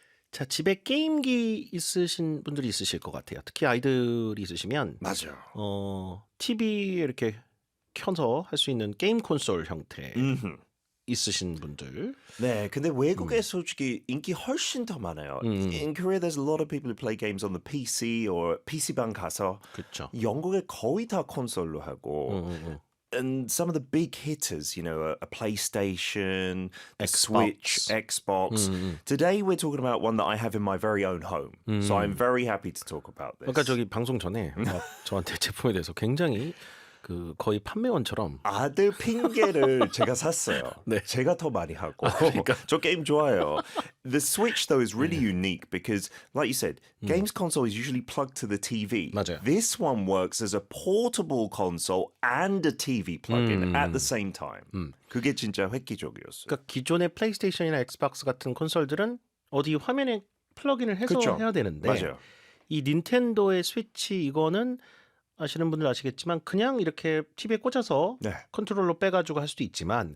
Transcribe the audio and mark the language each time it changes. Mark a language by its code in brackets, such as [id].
[ko] 자, 집에 게임기 있으신 분들이 있으실 것 같아요. 특히 아이들이 있으시면 맞아요. TV에 이렇게 켜서 할 수 있는 게임 콘솔 형태 있으신 분들. 네, 근데 외국에 솔직히 인기 훨씬 더 많아요. [en] In Korea, there's a lot of people who play games on the PC or [ko] PC방 가서. 그렇죠. 영국에 거의 다 콘솔로 하고. [en] And some of the big hitters, you know, a PlayStation, a Switch, Xbox. Today we're talking about one that I have in my very own home. So I'm very happy to talk about this. [ko] 그러니까 저기 방송 전에 저한테 제품에 대해서 굉장히 거의 판매원처럼 아들 핑계를 제가 샀어요. 네. 제가 더 많이 하고. 그러니까. 저 게임 좋아해요. [en] The Switch though is really unique because like you said, games console is usually plugged to the TV. [ko] 맞아요. [en] This one works as a portable console and a TV plug-in at the same time. [ko] 그게 진짜 획기적이었어요. 그러니까 기존의 플레이스테이션이나 엑스박스 같은 콘솔들은 어디 화면에 플러그인을 해서 그쵸? 해야 되는데 맞아요. 이 닌텐도의 스위치 이거는 아시는 분들 아시겠지만 그냥 이렇게 TV에 꽂아서 네. 컨트롤러 빼가지고 할 수도 있지만